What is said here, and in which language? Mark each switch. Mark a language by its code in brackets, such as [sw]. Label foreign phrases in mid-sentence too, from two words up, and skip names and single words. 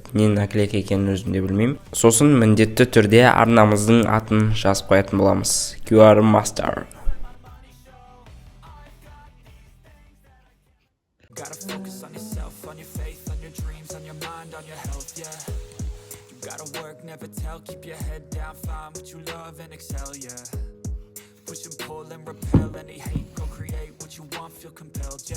[kk] Не наклейка екенін өзім де білмеймін. Сосын міндетті түрде арнамыздың атын жазып қоятын боламыз. QR Master. [en] Push and pull and repel any hate, go create what you want, feel compelled, yeah.